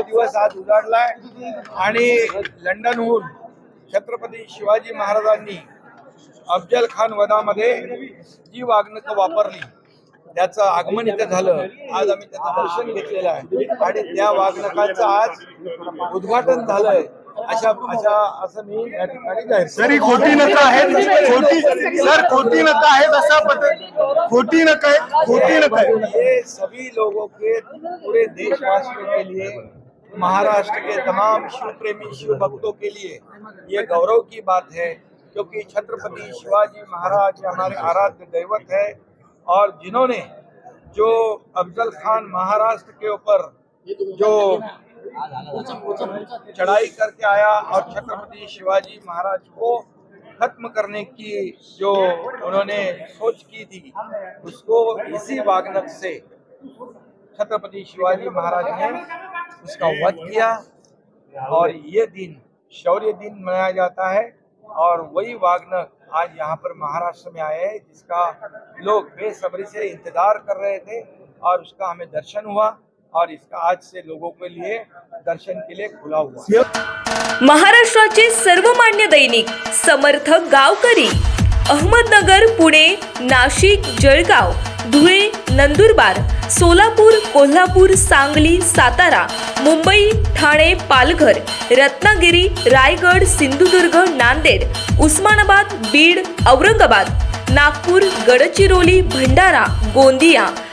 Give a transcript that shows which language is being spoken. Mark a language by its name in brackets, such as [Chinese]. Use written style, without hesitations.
[Marathi] तो दिवस आज उजाडलाय आणि लंडनहून छत्रपती शिवाजी महाराजांनी अफजल खान वधामध्ये जी वाघनखं वापरली त्याचं आगमन इथे झालं। आज आम्ही त्याचं दर्शन घेतलेलं आहे आणि त्या वाघनखांचं आज उद्घाटन झालंय असं मी या ठिकाणी जाहीर सर, खोटी नका आहेत, खोटी नका आहेत असा खोटी नका [Hindi] ये सभी लोगों के पूरे देशवासियों के लिए, महाराष्ट्र के तमाम शिव प्रेमी शिव भक्तों के लिए ये गौरव की बात है, क्योंकि छत्रपति शिवाजी महाराज हमारे आराध्य दैवत है और जिन्होंने जो अफजल खान महाराष्ट्र के ऊपर जो चढ़ाई करके आया और छत्रपति शिवाजी महाराज को खत्म करने की जो उन्होंने सोच की थी, उसको इसी वाघनख से छत्रपति शिवाजी महाराज ने उसका वध किया और ये दिन शौर्य दिन मनाया जाता है। और वही वाघनख आज यहाँ पर महाराष्ट्र में आए हैं, जिसका लोग बेसब्री से इंतजार कर रहे थे और उसका हमें दर्शन हुआ और इसका आज से लोगों के लिए दर्शन के लिए खुला हुआ। [Marathi] महाराष्ट्राचे सर्वमान्य दैनिक समर्थ गावकरी अहमदनगर, पुणे, नाशिक, जळगाव, धुळे, नंदुरबार, सोलापूर, कोल्हापूर, सांगली, सातारा, मुंबई, ठाणे, पालघर, रत्नागिरी, रायगड, सिंधुदुर्ग, नांदेड, उस्मानाबाद, बीड, औरंगाबाद, नागपूर, गडचिरोली, भंडारा, गोंदिया,